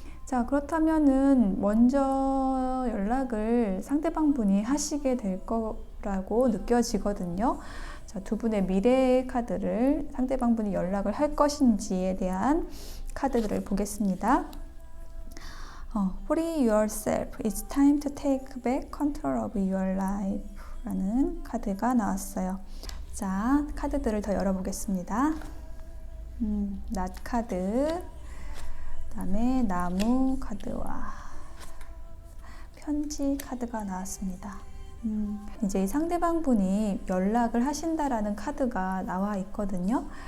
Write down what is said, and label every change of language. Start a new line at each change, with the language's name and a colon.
Korean: 자, 그렇다면은 먼저 연락을 상대방 분이 하시게 될 거라고 느껴지거든요. 자, 두 분의 미래의 카드를 상대방 분이 연락을 할 것인지에 대한 카드들을 보겠습니다.
English: Free yourself. It's time to take back control of your life.
Korean: 라는 카드가 나왔어요. 자, 카드들을 더 열어보겠습니다. 낫 카드, 그 다음에 나무 카드와 편지 카드가 나왔습니다. 이제 상대방 분이 연락을 하신다라는 카드가 나와 있거든요.